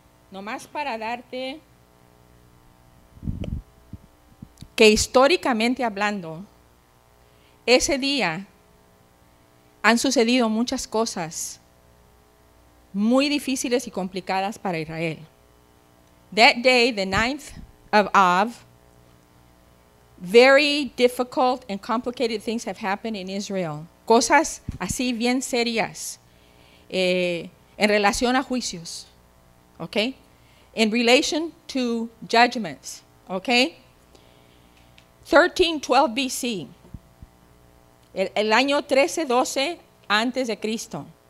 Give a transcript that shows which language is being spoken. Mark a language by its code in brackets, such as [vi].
[es] Nomás para darte que históricamente hablando, ese día han sucedido muchas cosas muy difíciles y complicadas para Israel. [en] That day, the 9th of Av, very difficult and complicated things have happened in Israel. [es] Cosas así bien serias en relación a juicios, okay? [en] In relation to judgments, okay? [es] 1312 BC, el año 1312 antes de Cristo,